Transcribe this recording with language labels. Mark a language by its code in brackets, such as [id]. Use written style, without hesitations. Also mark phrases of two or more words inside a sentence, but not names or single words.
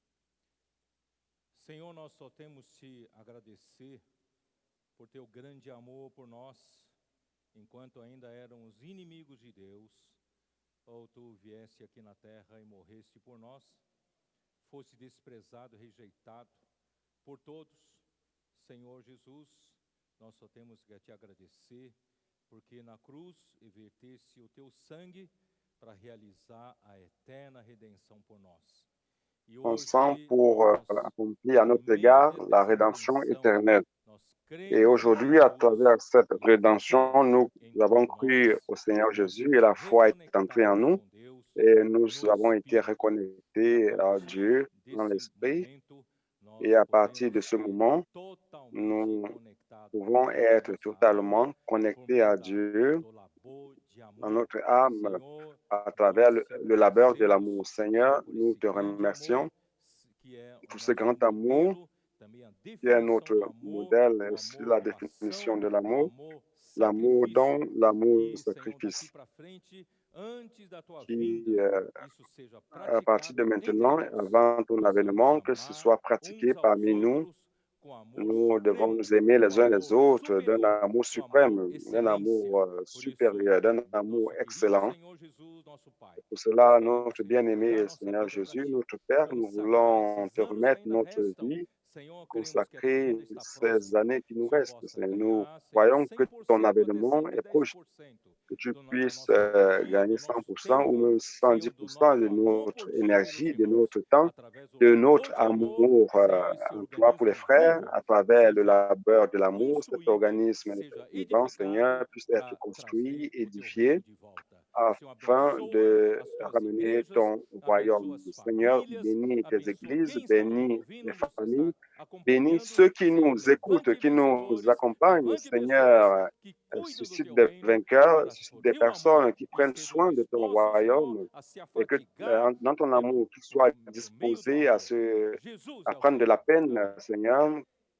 [pt] Senhor, nós só temos te agradecer por teu grande amor por nós, enquanto ainda éramos inimigos de Deus, ou tu vieste aqui na terra e morreste por nós, fosse desprezado, rejeitado por todos. Senhor Jesus, nós só temos que te agradecer, porque na cruz verteste o teu sangue para realizar a eterna redenção por nós. E [fr] Sang [pt] hoje, [fr] pour [pt] nós, [fr] accomplir à notre [pt] no [fr] égard [pt] meio [fr] la [pt] dessa [fr] rédemption [pt] redenção, [fr] éternelle. [pt] nós [fr] Et [pt] cremos em [fr] aujourd'hui, à [pt] Jesus, [fr] travers cette [pt] a [fr] rédemption, [pt] fé [fr] nous [pt] entrou [fr] avons [pt] em [fr] cru [pt] nós, [fr] au Seigneur [pt] nos [fr] Jésus et la foi est entrée en [pt] reconectamos [fr] nous [pt] com Deus [fr] et nous [pt] no [fr] avons été [pt] Espírito. [fr] reconnectés [pt] A [fr] à [pt] partir [fr] Dieu dans [pt] desse [fr] l'Esprit. [pt] momento, nós [fr] Et à partir [pt] podemos [fr] de ce [pt] ser [fr] moment, [pt] totalmente [fr] nous [pt] conectados com [fr] pouvons [pt] Deus [fr] être [pt] na nossa [fr] totalement [pt] alma, por [fr] connectés [pt] meio [fr] à Dieu [pt] do labor de [fr] dans [pt] amor. [fr] notre âme [pt] Senhor, [fr] à [pt] nós [fr] travers [pt] te [fr] le labeur de [pt] agradecemos, [fr] l'amour. Seigneur, [pt] Senhor, por [fr] nous [pt] esse [fr] te [pt] grande [fr] remercions [pt] amor, que é o [fr] pour ce [pt] nosso [fr] grand amour [pt] modelo, também a [fr] qui est [pt] definição [fr] notre [pt] do amor, [fr] modèle et [pt] o [fr] aussi [pt] amor [fr] la [pt] doação, [fr] définition de [pt] o [fr] l'amour, [pt] amor [fr] l'amour don, [pt] sacrifício. [fr] l'amour [pt] Que, Senhor, daqui [fr] sacrifice, [pt] para frente, antes da tua [fr] qui, [pt] vinda, isso seja [fr] à partir de [pt] praticado entre [fr] maintenant, [pt] nós. [fr] avant ton [pt] Possamos [fr] avènement, que ce [pt] amar [fr] soit [pt] uns [fr] pratiqué [pt] aos [fr] parmi nous. [pt] outros com amor [fr] Nous devons [pt] supremo, [fr] nous aimer [pt] com [fr] les uns les [pt] amor [fr] autres d'un [pt] superior, [fr] amour [pt] com amor [fr] suprême, d'un [pt] excelência. [fr] amour [pt] Por [fr] supérieur, [pt] isso, [fr] d'un amour [pt] nosso querido [fr] excellent. [pt] Senhor Jesus, nosso Pai, [fr] Pour cela, [pt] queremos [fr] notre bien-aimé [pt] entregar nossa [fr] Seigneur [pt] vida para [fr] Jésus, [pt] Ti. [fr] notre Père, nous [pt] Consagrar [fr] voulons [pt] esses [fr] te [pt] anos que [fr] remettre [pt] ainda [fr] notre [pt] restam. [fr] vie, [pt] Senhor, cremos que a tua [fr] consacrer [pt] vinda está [fr] ces [pt] próxima. [fr] années qui nous [pt] O Senhor [fr] restent. [pt] possa [fr] Nous [pt] ganhar, Senhor, [fr] croyons que ton [pt] 100% até [fr] avènement est proche, [pt] 110% [fr] que tu [pt] da [fr] puisses [pt] nossa energia, [fr] gagner [pt] do nosso [fr] 100% ou [pt] tempo, [fr] même [pt] Senhor, do [fr] 110% [pt] nosso [fr] de [pt] amor [fr] notre [pt] por Ti e pelos [fr] énergie, de [pt] irmãos, [fr] notre temps, [pt] através do [fr] de [pt] labor [fr] notre [pt] de amor, [fr] amour [pt] Senhor, esse [fr] en toi pour les [pt] organismo [fr] frères, [pt] vivo [fr] à travers le [pt] seja [fr] labeur de l'amour, cet [pt] construído, [fr] organisme [pt] seja [fr] vivant, [pt] edificado [fr] Seigneur, puisse être [pt] para [fr] construit, [pt] trazer o Teu [fr] édifié, [pt] reino de volta. Senhor, [fr] afin [pt] abençoa [fr] de [pt] as Tuas [fr] ramener [pt] igrejas, [fr] ton [pt] abençoa [fr] royaume. [pt] as [fr] Seigneur, [pt] famílias, [fr] bénis tes [pt] abençoa [fr] églises, [pt] quem está nos [fr] bénis les [pt] ouvindo, nos está [fr] familles, bénis [pt] acompanhando. [fr] ceux qui [pt] Senhor, [fr] nous écoutent, [pt] levante [fr] qui nous [pt] vencedores, [fr] accompagnent. [pt] levante pessoas [fr] Seigneur, [pt] que cuidam do [fr] suscite [pt] Teu [fr] des [pt] reino [fr] vainqueurs, [pt] para [fr] suscite [pt] o [fr] des [pt] Teu amor [fr] personnes qui [pt] e [fr] prennent [pt] estejam [fr] soin de ton [pt] dispostos, Senhor, [fr] royaume [pt] a se [fr] et que [pt] afatigar [fr] dans ton amour, qu'ils soient [pt] por meio do [fr] disposés [pt] amor. [fr] à [pt] Jesus [fr] à [pt] é o [fr] prendre de la [pt] Senhor. [fr] peine, [pt] Amém. [fr] Seigneur,